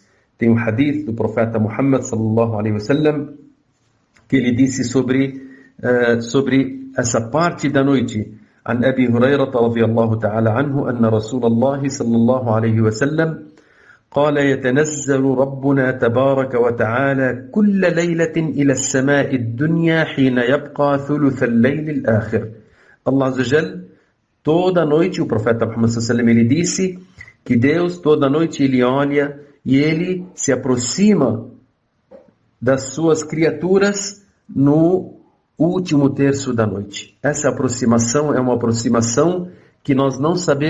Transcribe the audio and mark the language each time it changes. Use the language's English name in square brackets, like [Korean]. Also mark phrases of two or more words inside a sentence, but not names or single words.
[Portuguese] Tem um hadith do profeta Muhammad [Arabic] صلى الله عليه وسلم [Portuguese] que ele disse sobre essa parte da noite. [Arabic] عن أبي هريرة رضي الله تعالى عنه أن رسول الله صلى الله عليه وسلم قال يتنزل ربنا تبارك وتعالى كل ليلة إلى السماء الدنيا حين يبقى ثلث الليل الآخر. الله عز وجل, [Portuguese] toda noite, o profeta Muhammad [Arabic] صلى الله عليه وسلم, [Portuguese] ele disse que Deus toda noite ele olha e ele se aproxima das suas criaturas no último terço da noite. Essa aproximação é uma aproximação que nós não sabemos